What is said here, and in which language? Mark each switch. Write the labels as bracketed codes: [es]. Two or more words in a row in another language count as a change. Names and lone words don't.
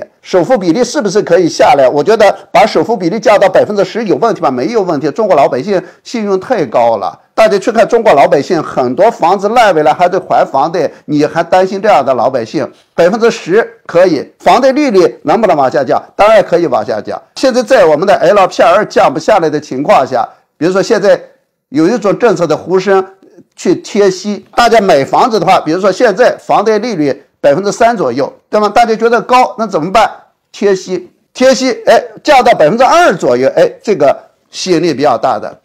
[zh] 首付比例是不是可以下來？我覺得把首付比例降到10%有問題嗎？没有問題。中国老百姓信用太高了，大家去看中國老百姓，很多房子爛尾了還得還房貸，你還擔心這樣的老百姓？10%可以，房貸利率能不能往下降？當然可以往下降。现在在我们的 LPR 降不下來的情況下，比如說現在有一種政策的呼聲去貼息，大家買房子的話，比如說現在房貸利率3%左右，對嗎？大家覺得高，那怎麼辦？貼息，降到2%左右，這個吸引力比較大的。